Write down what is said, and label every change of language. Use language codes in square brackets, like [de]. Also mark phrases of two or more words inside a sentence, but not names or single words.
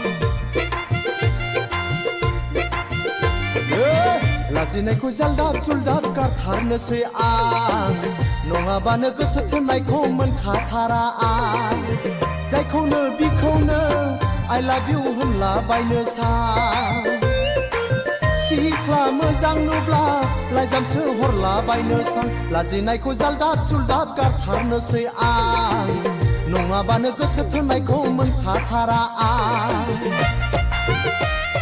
[brx] लाजिनायखौ जालदाब जुलदाब गारथारनोसै आं, नङाबानो गोसो थोननायखौ मोनखाथारा आं। जायखौनो बिखौनो [en] I love you [brx] होनलाबायनो सां, सिख्ला मोजां नुब्ला लाइजामसो हरलाबायनो सां। लाजिनायखौ जालदाब जुलदाब गारथारनोसै आं, नङाबानो गोसो थोननायखौ मोनखाथारा आं।